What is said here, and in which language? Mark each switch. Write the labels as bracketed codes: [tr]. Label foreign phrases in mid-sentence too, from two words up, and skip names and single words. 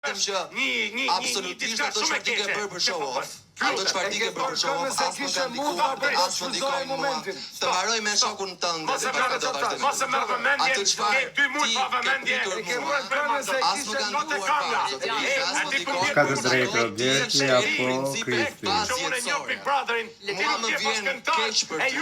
[sq] që absolutisht ato çfarë ti ke bërë për [en] show off. [sq] Ato çfarë ti ke bërë për [en] show off, [sq] as më kanë ndikuar, as më ndikojnë mua. Të mbaroj me shokun tënd dhe pastaj do vazhdojmë. Mos e merr vëmendje, ke 2 muaj pa vëmendje. As më kanë ndikuar. Ka të drejtë Roberti apo Kristi? Unë e njoh Big Brotherin. Mua më vjen keq për ty.